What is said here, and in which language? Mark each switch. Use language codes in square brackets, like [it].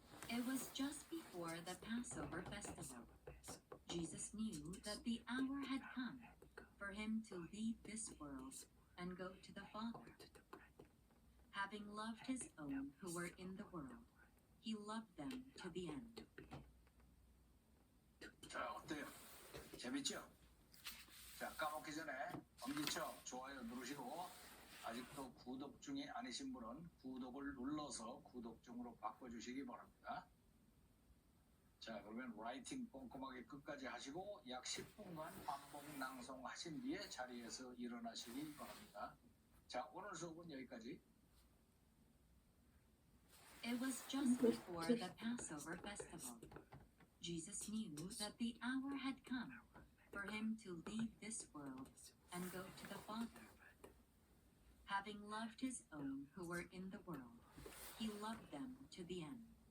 [en] It was just before the Passover festival. Jesus knew that the hour had come for him to leave this world and go to the Father. Having loved his own who were in the world, he loved them to the end. [ko] 자, 어때요? 재밌죠? 자, 까먹기 전에 엄지척 좋아요 누르시고 아직도 구독 중이 아니신 분은 구독을 눌러서 구독 중으로 바꿔주시기 바랍니다. 자, 그러면 라이팅 꼼꼼하게 끝까지 하시고 약 10분간 반복 낭송하신 뒤에 자리에서 일어나시기 바랍니다. 자, 오늘 수업은 여기까지. [en] It was just before the Passover festival. Jesus knew that the hour had come for him to leave this world and go to the Father. Having loved his own who were in the world, he loved them to the end.